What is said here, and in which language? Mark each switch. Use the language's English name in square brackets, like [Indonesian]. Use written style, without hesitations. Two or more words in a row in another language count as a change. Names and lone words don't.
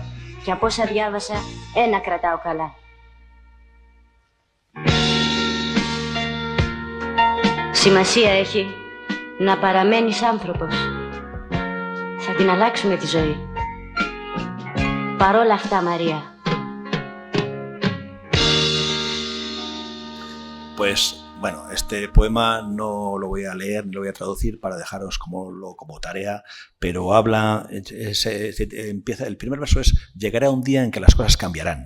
[Greek] Και από όσα διάβασα, ένα κρατάω καλά. Σημασία έχει να παραμένεις άνθρωπος. Θα την αλλάξουμε τη ζωή. Παρόλα αυτά, Μαρία. [Spanish] Pues bueno, este poema no lo voy a leer ni lo voy a traducir para dejaros como tarea, pero habla, empieza, el primer verso es: llegará un día en que las cosas cambiarán.